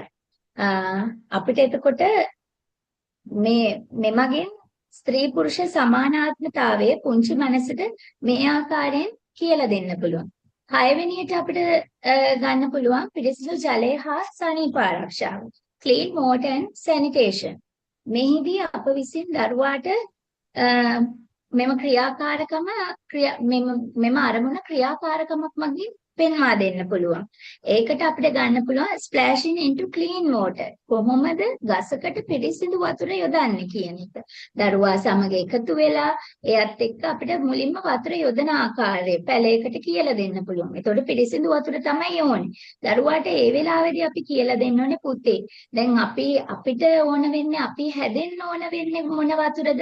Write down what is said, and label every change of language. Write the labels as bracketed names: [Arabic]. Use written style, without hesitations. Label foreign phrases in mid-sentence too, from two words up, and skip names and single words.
[Sinhala] අපිට එතකොට මෙමගින් ස්ත්‍රී පුරුෂ සමානාත්මතාවය පුංචි මනසට මේ ආකාරයෙන් කියලා දෙන්න පුළුවන්. 6 වෙනියට අපිට ගන්න පුළුවන් පිරිසිදු ජලය හා සනීප ආරක්ෂාව. [English] Clean water and sanitation. [Sinhala] මෙහිදී අප විසින් දරුවාට මෙම ක්‍රියාකාරකම මෙම අරමුණ ක්‍රියාකාරකමක් මගින් පෙන්වා දෙන්න පුළුවන්. ඒකට අපිට ගන්න පුළුවන් [English] splashing into clean water. [Sinhala] කොහොමද ගසකට පිරිසිදු වතුර යොදන්නේ කියන එක. දරුවා සමග එකතු වෙලා එයත් එක්ක අපිට මුලින්ම වතුර යොදන ආකාරය පැලයකට කියලා දෙන්න පුළුවන්. ඒතකොට පිරිසිදු වතුර තමයි ඕනේ. දරුවාට ඒ වෙලාවේදී අපි කියලා දෙන්න ඕනේ පුතේ. දැන් අපිට ඕන වෙන්නේ අපි හැදෙන්න ඕන වෙන්නේ මොන වතුරද?